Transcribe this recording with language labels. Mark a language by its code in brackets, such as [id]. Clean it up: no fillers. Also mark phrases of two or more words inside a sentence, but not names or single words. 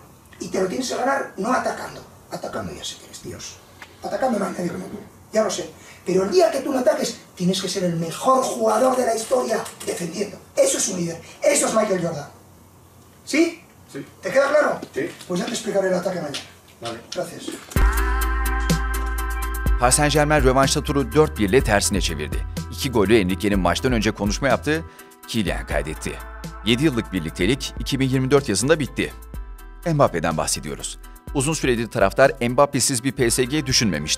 [es] Y te lo tienes que ganar no atacando. Atacando ya sé que eres Dios. Atacando no hay nadie como tú, ya lo sé. Pero el día que tú no ataques, tienes que ser el mejor jugador de la historia defendiendo. Eso es un líder, eso es Michael Jordan. ¿Sí? Sí. ¿Te queda claro? Sí. Pues ya te explicaré el ataque mañana. Vale. Gracias. [tr] Paris Saint-Germain rövanşta turu 4-1 ile tersine çevirdi. 2 golü Enrique'nin maçtan önce konuşma yaptığı Kylian kaydetti. 7 yıllık birliktelik 2024 yazında bitti. Mbappe'den bahsediyoruz. Uzun süredir taraftar Mbappe'siz bir PSG düşünmemişti.